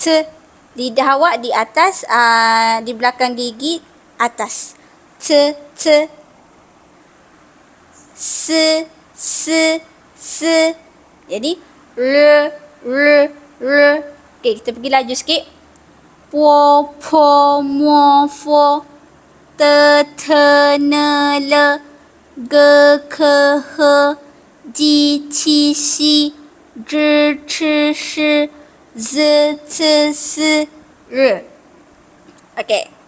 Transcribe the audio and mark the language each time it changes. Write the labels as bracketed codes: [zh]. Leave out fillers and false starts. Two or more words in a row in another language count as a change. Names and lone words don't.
[ms] Lidah awak di atas, di belakang gigi atas. [zh] T. S. [ms] Jadi R. Okey, kita pergi laju sikit. [zh] Po, mo, fo. T, ne, le. G, ke, he. Ji, ci, si. J, ch, shi. Z, c, s, r. Okey.